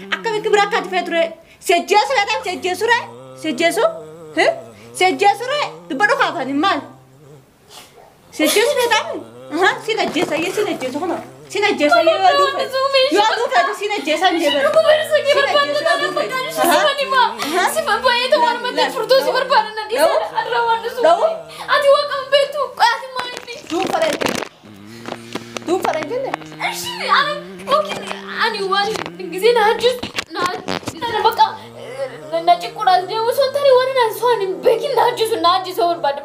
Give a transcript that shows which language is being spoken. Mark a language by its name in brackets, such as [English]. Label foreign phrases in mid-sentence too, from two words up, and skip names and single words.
[Oromo] Akka bikki biraa akka ati feetu ree. Si ajjeesu feetame si ajjeesu ree. Si ajjeesu? Hee? Si ajjeesu ree. Dubba dhukaafan hin maal? Si ajjeesu feetame. Aha, si ajjeesa, yee, si ajjeesu kuna. Si ajjeesa, yee, yoo aduu feete. Yoo aduu feete, si ajjeesa hin jee bara. Si ajjeesa, yoo aduu feete. Aha. Aha. La, la. Da'u. Da'u. Da'u fara hin jenne. Da'u fara hin jenne. Ani waan gisee na ajjeesu, na, na, bakka, na, na ciqqoodhaas deemu osoo hin taane waan na, osoo ani hin beekin na ajjeesu, na ajjeesuu barbaade.